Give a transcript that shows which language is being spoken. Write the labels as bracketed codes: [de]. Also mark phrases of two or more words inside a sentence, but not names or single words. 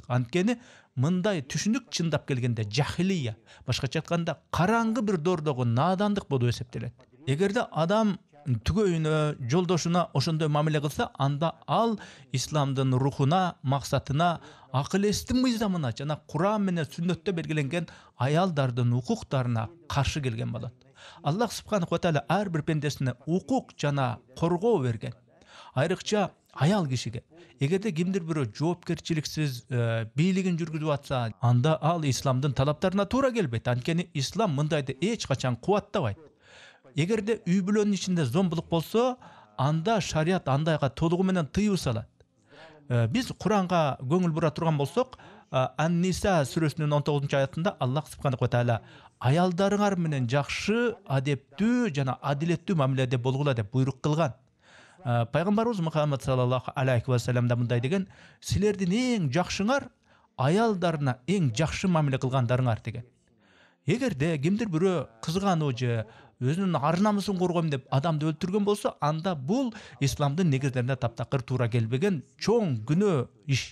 [ky] Анткени мындай түшүнүк чындап келгенде жахилия, башкача айтканда караңгы бир доордогу наадандык болуп эсептелет. Эгерде адам түгөйүнө, жолдошуна ошондой мамиле кылса, анда ал исламдын рухуна, максатына, акыл эстин мыйзамына жана Куран менен сүннөттө белгиленген аялдардын укуктарына каршы келген болот. [ar] الله سبحانه وتعالى [ky] ар бир пендесине укук жана коргоо берген. Айрыкча аял кишиге эгерде кимдир бирөө жоопкерчиликсиз бийлигин жүргүзүп атса, анда ал исламдын талаптарына туура келбейт. Анткени ислам мындайды эч качан кубаттабайт. Эгерде үй бүлөнүн ичинде зомбулук болсо, анда шарият андайга толугу менен тыюу салат. Биз Куранга көңүл бура турган болсок, Ан-Ниса сүрөсүнүн 19-аятында [ar] الله سبحانه وتعالى [ky] аялдарыңар менен жакшы, адептүү жана адилеттүү мамиледе болгула деп буйрук кылган. Пайгамбарыбыз Мухаммад [ar] صلى الله عليه وسلم [ky] да мындай деген: "Силердин эң жакшыңар аялдарына эң жакшы мамиле кылгандарыңар" деген. Эгерде кимдир бирөө кызгануу же өзүнүн ар намысын коргойм деп адамды өлтүргөн болсо, анда бул исламдын негиздерине таптакыр туура келбеген чоң күнөө иш.